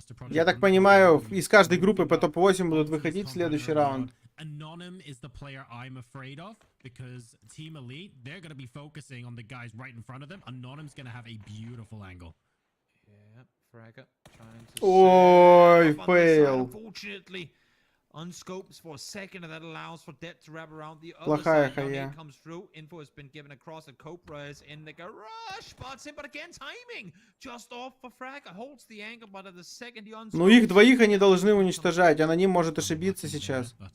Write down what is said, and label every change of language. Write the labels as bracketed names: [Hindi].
[Russian] Я так понимаю, из каждой группы по топ-8 будут выходить в следующий раунд. [English] Anonym is the player I'm afraid of because Team Elite, they're going to be focusing on the guys right in front of them. Anonym's going to have a beautiful angle. Yeah, Fragger trying to [Russian] Ой, фейл. [English] Unfortunately, unscopes for a second, and that allows for Dead to wrap around the other [Russian] Плохая [English] side. Now [Russian] хая. [English] Nate comes through. Info has been given across. The Cobra is in the garage. Spots him, but again, timing just off for Fragger. Holds the angle, but at the second he unscopes. [Russian] Ну их двоих они должны уничтожать. Аноним может ошибиться сейчас.